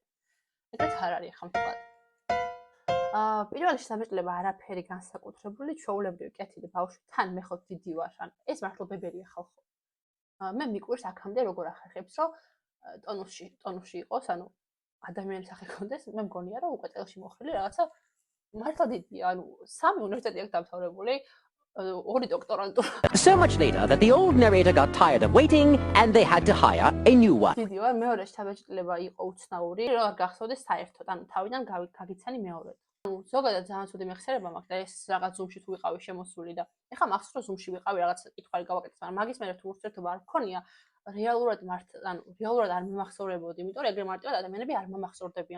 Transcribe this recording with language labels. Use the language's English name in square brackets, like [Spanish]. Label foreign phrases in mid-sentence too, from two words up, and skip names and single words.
[Georgian] ეგრეც არ არის ახლა მთლად. პირველი შთაბეჭდილება არაფერი განსაკუთრებული, ჩვეულებრივი კეთილი ბავშვი თან მე ხო დიდი ვარ, ან ეს მართლა ბებერია ხალხო. მე მიკვირს აქამდე როგორ ახერხებს, რომ ტონუსში იყოს, ანუ ადამიანის სახე კონდეს, მე მგონია რომ უკვე წელში მოხდილი რაღაცა მართლა დიდია, ანუ 3 უნივერსიტეტი აქვს დამთავრებული, 2 დოქტორანტურა. [English] So much later that the old narrator got tired of waiting and they had to hire a new one. [Georgian] დიდი ვარ, მეორე შთაბეჭდილება იყო უცნაური, რომ არ გახსოვდეს საერთოდ, ანუ თავიდან გაგიცანი მეორედ. ანუ ზოგადად ძალიან ცუდი მეხსიერება მაქვს და ეს რაღაც ზუმში თუ ვიყავი შემოსული და ეხლა მახსოვს რომ ზუმში ვიყავი რაღაც კითხვარი გავაკეთე, მაგრამ მაგის მერე თუ ურთიერთობა არ მქონია, რეალურად არ მიმახსოვრებოდი, იმიტომ რომ ეგრე მარტივად ადამიანები არ მომახსოვრდებიან.